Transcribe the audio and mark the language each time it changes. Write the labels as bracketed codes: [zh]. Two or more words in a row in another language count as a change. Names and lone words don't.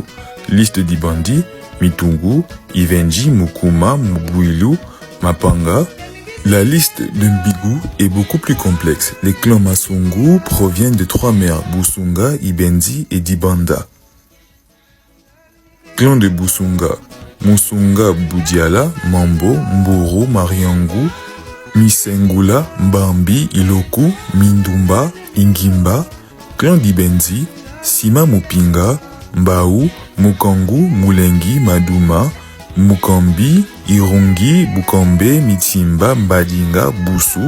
[fr] Liste d'Ibandi, Mitungu, Ivenji, Mukuma, Mubuilu, Mapanga. La liste de Mbigu est beaucoup plus complexe. Les clans Masungu proviennent de 3 mères, Busunga, Ibenzi et Dibanda. Clan de Busunga, Musunga Budiala, Mambo, Mburu, Mariangu, Misengula, Mbambi, Iloku, Mindumba, Ingimba. Clan d'Ibenzi, Sima Mupinga, Mbau, Mukangu, Mulengi, Maduma, Mukambi, Irungi, Bukambe, Mitsimba, Mbadinga, Busu.